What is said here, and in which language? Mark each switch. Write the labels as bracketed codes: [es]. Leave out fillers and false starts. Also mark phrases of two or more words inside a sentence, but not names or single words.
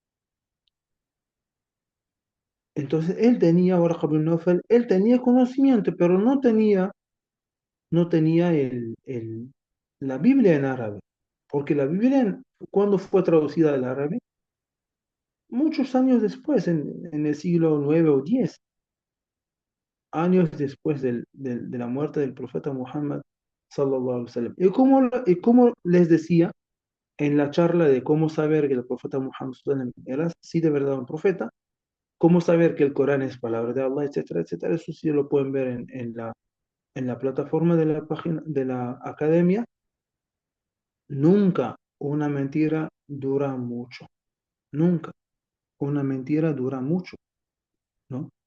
[es] Entonces, Warqa bin Nawfal, él tenía conocimiento, pero no tenía la Biblia en árabe, porque la Biblia, ¿cuándo fue traducida al árabe? muchos años después, en el siglo 9 o 10 años después de la muerte del profeta Muhammad [ar] صلى الله عليه وسلم. [es] Y como les decía en la charla de cómo saber que el profeta Muhammad [ar] صلى الله عليه وسلم [es] era sí de verdad un profeta, cómo saber que el Corán es palabra de Allah, etcétera, etcétera, eso sí lo pueden ver en la plataforma de la página de la academia. Nunca una mentira dura mucho, nunca una mentira dura mucho, ¿no?